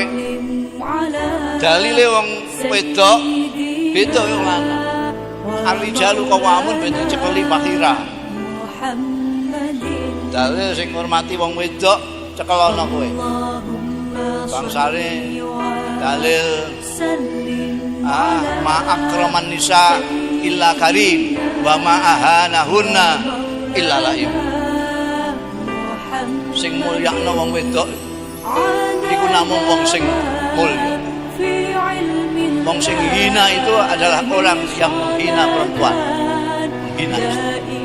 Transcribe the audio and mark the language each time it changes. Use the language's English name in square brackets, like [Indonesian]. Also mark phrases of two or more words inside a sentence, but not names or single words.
[Javanese] Dalile wong wedok beda yo lanang. [Arabic] الرجال قوامون [Javanese] ben cekeli fakira. Dalil sing ngurmati wong wedok cekelono kowe. Bangsane dalil [Arabic] ما أكرم النساء إلا كريم وما أهانهن إلا لئيم. [Javanese] Sing mulyakno wong wedok iku namung wong sing mulya. Wong sing hina [Indonesian] itu adalah orang yang menghina perempuan, menghina istri.